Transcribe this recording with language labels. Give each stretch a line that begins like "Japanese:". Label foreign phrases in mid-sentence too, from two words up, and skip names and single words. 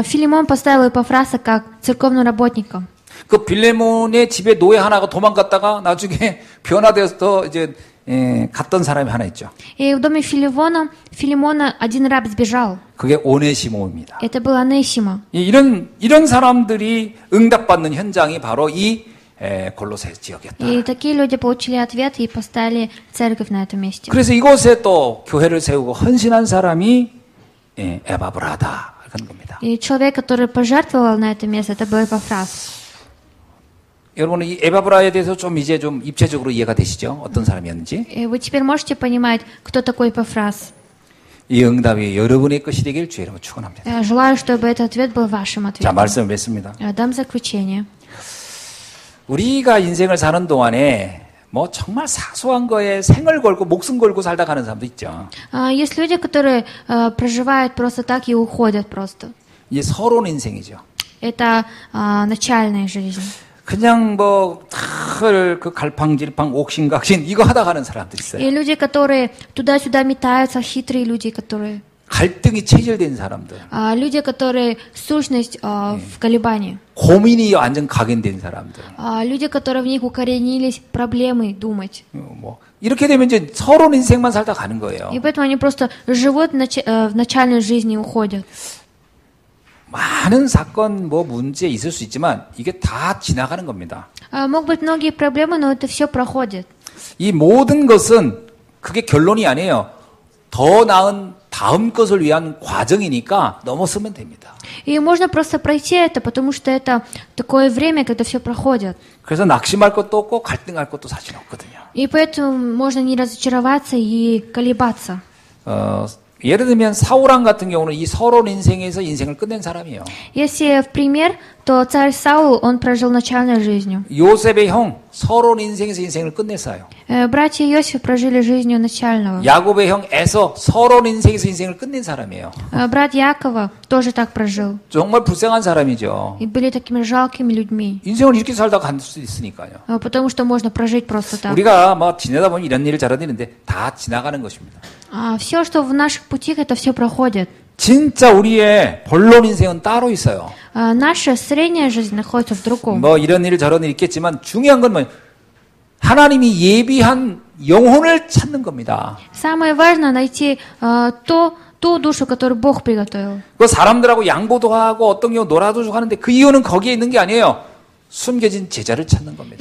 Russian: Филимон поставил Эпафраса как церковным работником.
Korean: 그 빌레몬의 집에 노예 하나가 도망갔다가 나중에 변화되어서 이제 갔던 사람이 하나 있죠.
Russian: И в доме Филимона один раб сбежал.
Korean: 그게 오네시모입니다.
Russian: Это был Онесима.
Korean: 이런 사람들이 응답받는 현장이 바로 이 골로새 지역이었다.
Russian: И такие люди получили ответ и поставили церковь на этом месте.
Korean: 그래서 이곳에 또 교회를 세우고 헌신한 사람이 에바브라다. 하는 겁니다.
Russian: И человек, который пожертвовал на это место, это был Эпафрас.
Korean: 여러분 이 에바브라에 대해서 좀 이제 좀 입체적으로 이해가 되시죠? 어떤 사람이었는지.
Russian: И вы теперь можете понимать, кто такой Эпафрас.
Korean: 이 응답이 여러분의 것이 되길 주의 이름으로 축원합니다.
Russian: Я желаю, чтобы этот ответ был вашим
Korean: 자,
Russian: ответом.
Korean: 말씀을 맺습니다.
Russian: Дам заключение.
Korean: 우리가 인생을 사는 동안에 뭐 정말 사소한 거에 생을 걸고 목숨 걸고 살다 가는 사람도 있죠.
Russian: Есть люди, которые проживают просто так и уходят просто.
Korean: 이게 서론 인생이죠.
Russian: Это начальная жизнь.
Korean: 그냥 뭐 그 갈팡질팡 옥신각신 이거 하다 가는 사람들 있어요.
Russian: И люди, которые туда-сюда метаются, хитрые люди, которые...
Korean: 갈등이 체질된 사람들.
Russian: Люди, которые сущность в колебании.
Korean: 고민이 완전 각인된 사람들.
Russian: Люди, которые в них укоренились проблемы думать.
Korean: 뭐 이렇게 되면 이제 서론 인생만 살다 가는 거예요.
Russian: И поэтому они просто живут в начальной жизни и уходят.
Korean: 많은 사건 뭐 문제 있을 수 있지만 이게 다 지나가는 겁니다.
Russian: Могут быть многие проблемы, но это все проходит.
Korean: 이 모든 것은 그게 결론이 아니에요. 더 나은 다음 것을 위한 과정이니까 넘어서면 됩니다.
Russian: И можно просто пройти это, потому что это такое время, когда все проходит.
Korean: 그래서 낙심할 것도 없고 갈등할 것도 사실 없거든요.
Russian: И поэтому можно не разочароваться и колебаться.
Korean: 예를 들면 사울왕 같은 경우는 이 서론 인생에서 인생을 끝낸 사람이에요.
Russian: Если в пример, то царь Саул, он прожил начальной жизнью.
Korean: 요셉의 형 서론 인생에서 인생을 끝냈어요.
Russian: Братья Иосиф прожили жизнью начального.
Korean: 야곱의 형 에서 서론 인생에서 인생을 끝낸 사람이에요.
Russian: Брат Якова тоже так прожил.
Korean: 정말 불쌍한 사람이죠.
Russian: И были такими жалкими людьми.
Korean: 인생을 이렇게 살다 갈 수 있으니까요.
Russian: Потому что можно прожить просто так.
Korean: 우리가 뭐 지내다 보면 이런 일을 저런 일인데 다 지나가는 것입니다.
Russian: Все, что в наших путях, это все проходит.
Korean: 진짜 우리의 본론 인생은 따로 있어요.
Russian: Наша средняя жизнь находится в другом.
Korean: 뭐 이런 일 저런 일 있겠지만 중요한 건 뭐예요? 하나님이 예비한 영혼을 찾는 겁니다.
Russian: Самое важное найти ту душу, которую Бог приготовил.
Korean: 그 사람들하고 양보도 하고 어떤 경우 놀아도 주고 하는데 그 이유는 거기에 있는 게 아니에요. 숨겨진 제자를 찾는 겁니다.